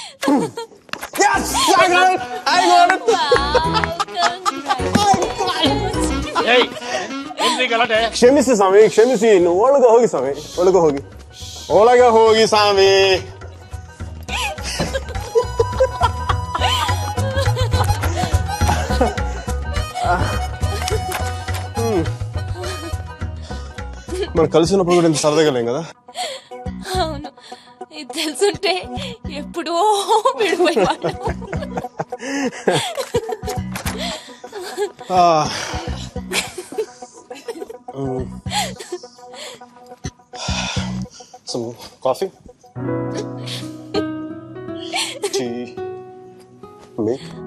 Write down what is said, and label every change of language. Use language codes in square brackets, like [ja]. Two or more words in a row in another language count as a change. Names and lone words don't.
[en] Yes, I got it. I got it. [kn] ಕ್ಷಮಿಸಿ ಸ್ವಾಮಿ, ಕ್ಷಮಿಸಿ. ಇನ್ನು ಒಳಗೆ ಹೋಗಿ ಸ್ವಾಮಿ, ಒಳಗೆ ಹೋಗಿ, ಒಳಗೆ ಹೋಗಿ ಸ್ವಾಮಿ. [te] మనం కలిసినప్పుడు కూడా ఇంత సరదాగా లేం కదా. అవును, ఇది తెలుసుంటే ఎప్పుడో విడిపోయేవాళ్ళం. [en] Some coffee? Tea? Milk?